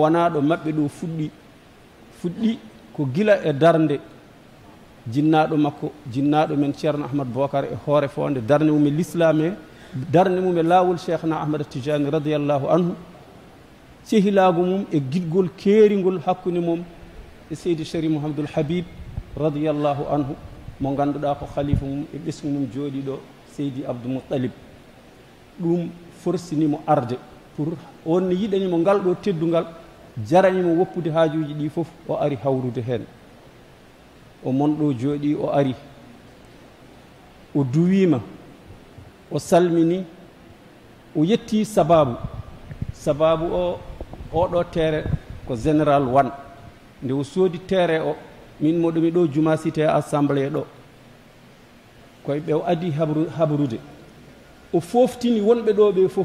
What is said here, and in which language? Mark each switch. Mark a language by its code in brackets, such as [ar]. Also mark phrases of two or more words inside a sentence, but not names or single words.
[ff] wona ɗo maɓɓe ɗo fuɗɗi ko gila e darde jinnaɗo makko jinnaɗo men ceerno ahmad bocar e hoore fonde darde mum e l'islam e darde mum e laawol cheikhna ahmad tijani [ar] رضي الله عنه [ff] cehilago mum e guiɗgol keerigol hakkude mum e seydi chéri mouhamadoul habib [ar] رضي الله عنه [ff] mo ganduɗa ko khalifa mum e ɓesgu mum jooɗiɗo seydi abdoul moutalib. ɗum forsinimo arde pour on ne yiɗanimo ngal ɗo teddungal jaranimo woppude haajuji ɗi fof o ari hawrude hen. O monɗo jooɗi o ari o duwima o salmini o yetti sababu o oɗo teere ko général wan nde o soodi teere o min moɗomi ɗo juma [fr] cité assemblée [ff] ɗo koye ɓe o adi habrude o foftini wonɓe ɗo ɓe fof